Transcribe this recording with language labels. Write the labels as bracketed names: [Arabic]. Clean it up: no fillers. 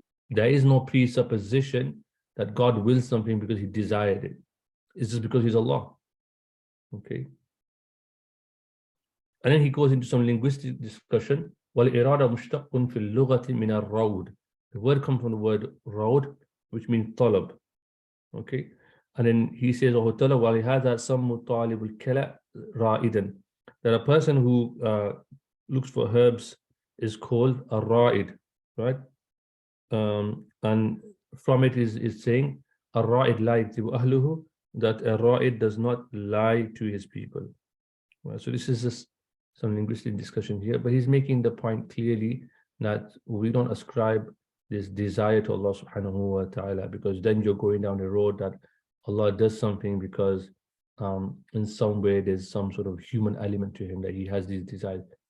[English] There is no presupposition that God wills something because he desired it. It's just because he's Allah, okay? And then he goes into some linguistic discussion. [Arabic] وَالْإِرَادَ مُشْتَقٌ فِي اللُّغَةِ مِنَ الرَّوْدِ. [English] The word comes from the word raud, which means talab, okay? And then he says, [Arabic] وَلِهَذَا سَمُّ طَالِبُ الْكَلَى رَائِدًا. [English] That a person who looks for herbs is called a ra'id, right? And from it is saying, a ra'id la yakdhibu ahluhu, that a ra'id does not lie to his people. Well, so this is just some linguistic discussion here, but he's making the point clearly that we don't ascribe this desire to Allah subhanahu wa ta'ala, because then you're going down the road that Allah does something because in some way there's some sort of human element to him, that he has these desires.